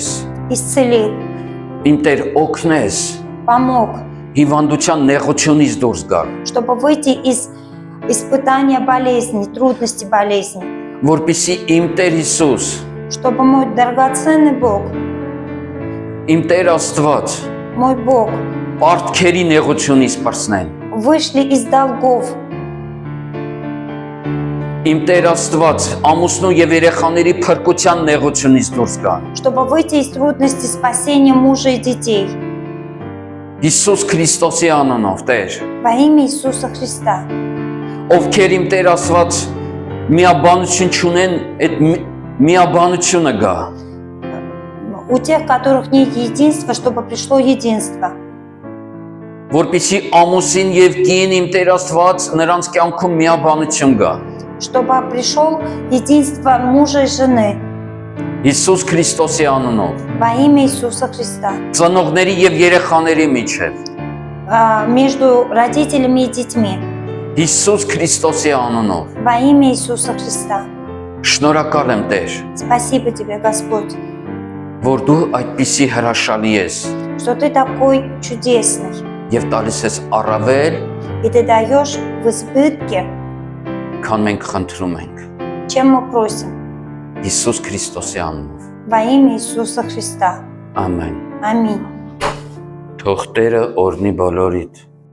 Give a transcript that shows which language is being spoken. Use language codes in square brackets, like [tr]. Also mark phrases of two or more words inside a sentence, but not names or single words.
[ru] исцелил, [hy] իմ Տեր օգնես, [ru] помог, [hy] հիվանդության նեղությունից դուրս գալ, [ru] чтобы выйти из испытания болезни, трудности болезни, [hy] որպեսզի իմ Տեր Հիսուս, [ru] чтобы мой драгоценный Бог, [hy] իմ Տեր Աստված, [ru] мой Бог, [hy] պարտքերի նեղությունից պրծնեն, [ru] вышли из долгов, [hy] իմ Տեր Աստված, ամուսնու եւ երեխաների փրկության նեղությունից դուրս գան, [ru] чтобы выйти из трудностей спасения мужа и детей. [hy] Հիսուս Քրիստոսի անունով, Տեր, [ru] Во имя Иисуса Христа. [hy] ովքեր իմ Տեր Աստված միաբանություն չունեն, այդ միաբանությունը գա։ [ru] У тех, которых нет единства, чтобы пришло единство. [hy] Որպեսզի ամուսին եւ կին իմ Տեր Աստված նրանց կյանքում միաբանություն գա։ [ru] Чтобы пришел единство мужа и жены [hy] Հիսուս Քրիստոսի անունով։ [ru] во имя Иисуса Христа. [hy] Ծնողների եւ երեխաների միջև։ [ru] Между родителями и детьми [hy] Հիսուս Քրիստոսի անունով։ [ru] во имя Иисуса Христа. [hy] Շնորհակալ եմ Տեր, [ru] Спасибо тебе, Господь, [hy] որ դու այդպիսի հրաշալի ես [ru] что ты такой чудесный. [hy] եւ տալիս ես առավել, [ru] И ты даешь в избытке, [hy] քան մենք խնդրում ենք։ [ru] чем мы просим. [hy] Հիսուս Քրիստոսի անունով։ [ru] Во имя Иисуса Христа. [hy] Ամեն։ [ru] Аминь. [hy] Թող Տերը օրհնի բոլորիդ։